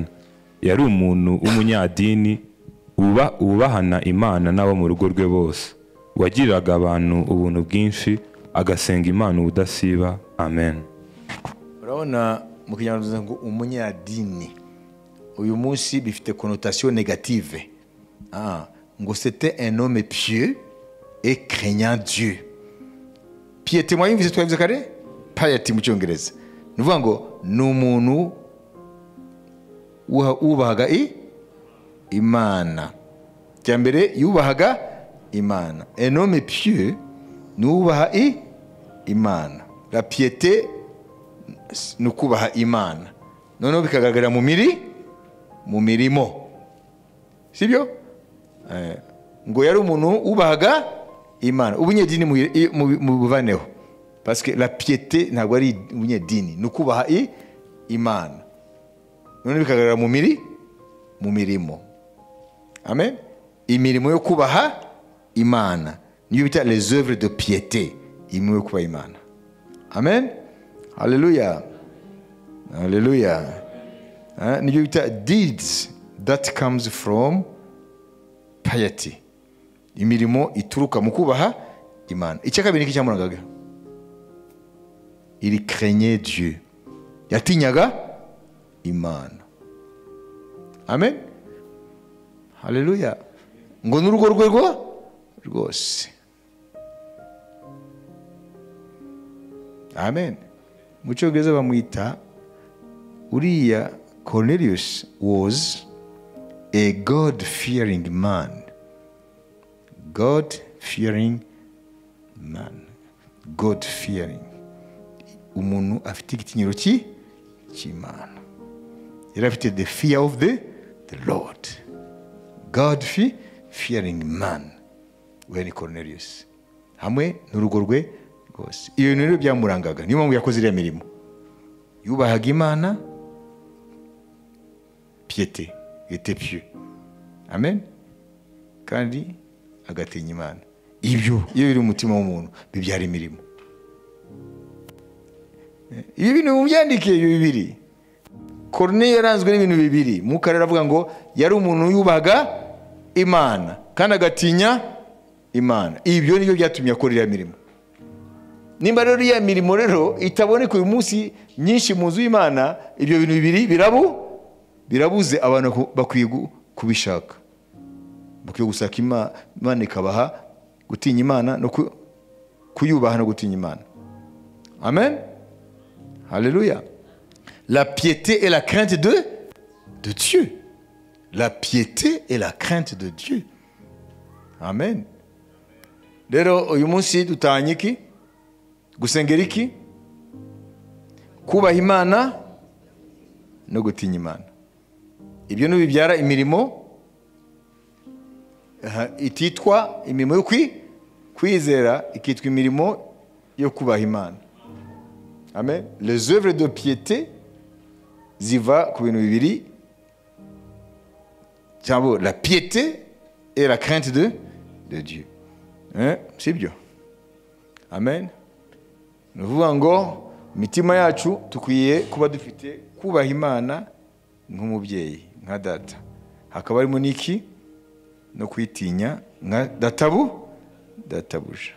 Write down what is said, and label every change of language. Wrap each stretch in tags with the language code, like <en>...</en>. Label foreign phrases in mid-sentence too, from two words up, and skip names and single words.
<rw>Yari umuntu w'umunyadini wubahana Imana n'abo mu rugo rwe bose, wagiriraga abantu ubuntu bwinshi, agasenga Imana ubudasiba. Amen. Urabona mu kinyarwanda ngo umunyadini, uyu munsi bifite</rw> <fr>connotation négative. Ngo c'était un homme pieux et craignant Dieu. Piété,</fr> <rw>mwayumvise twabivuze kare? Piety mu cyongereza. Nuvuga ngo ni umuntu wubahaga Imana. Cyambere yubahaga Imana.</rw> <fr>Un homme pieux</fr> <rw>nubaha Imana.</rw> <fr>La piété</fr> <rw>ni ukubaha Imana. Noneho bikagaragara mu mirimo. Sibyo? Ngo yari umuntu ubahaga Imana. Ubunyedini mu buvaneho.</rw> <fr>Parce que la piété</fr> <rw>ntabwo ari ubunyedini, ni ukubaha Imana. Noneho bikagaragara mu mirimo. Amen. Imirimo yo kubaha Imana niyo bita</rw> <fr>les œuvres de piété,</fr> <rw>imirimo yo kubaha Imana. Amen. Hallelujah. Hallelujah. Niyo bita</rw> <en>deeds that comes from piety,</en> <rw>imirimo ituruka mu kubaha Imana. Icya kabiri n'iki cyamurangaga?</rw> <fr>Il craignait Dieu.</fr> <rw>Yatinyaga Imana. Amen. Hallelujah. Ngo n'urugo rwe rwose. Amen. Mu cyongereza bamwita, uriya Cornelius</rw> <en>was a God-fearing man. God-fearing man. God-fearing.</en> <rw>Umuntu afite igitinyiro cy'Imana. Yari afite</rw> <en>the fear of the Lord. God-fearing man.</en> <rw>We ni Cornelius. Hamwe n'urugo rwe rwose. Iyo bintu rero byamurangaga. Niyo mpamvu yakoze iriya mirimo. Yubahaga Imana.</rw> <fr>Piété. Était pieux.</fr> <rw>Amen. Kandi agatinya Imana. Ibyo iyo biri umutima w'umuntu bibyara imirimo. Ibi bintu mubyandike ibyo bibiri. Corneliyo yaranzwe n'ibintu bibiri. Mukarera avuga ngo yari umuntu yubahaga Imana kandi agatinya Imana. Ibyo nibyo byatumye akora iriya mirimo. Nimba rero iriya mirimo rero itaboneka uyu munsi nyinshi mu nzu y'Imana, ibyo bintu bibiri birabuze. Abantu bakwiye kubishaka. Bakwiye gusaka Imana ikabaha gutinya Imana no kuyubaha no gutinya Imana.</rw> <fr>Amen. Alléluia. La piété et la crainte de Dieu. La piété et la crainte de Dieu.</fr> <rw>Amen. Rero uyu munsi dutanye iki? Gusengera iki? Kubaha Imana no gutinya Imana. Ibyo nibibyara imirimo ititwa imirimo yo kwizera, ikitwa imirimo yo kubaha Imana.</rw> <fr>Amen. Les œuvres de piété</fr> <rw>ziva ku bintu bibiri, cyangwa</rw> <fr>la piété et la crainte de Dieu. C'est bien.</fr> <rw>Amen. Ni ukuvuga ngo imitima yacu tukwiye kuba dufite kubaha Imana nk'umubyeyi, nka data. Hakaba harimo n'iki? No kwitinya nka databuja.</rw>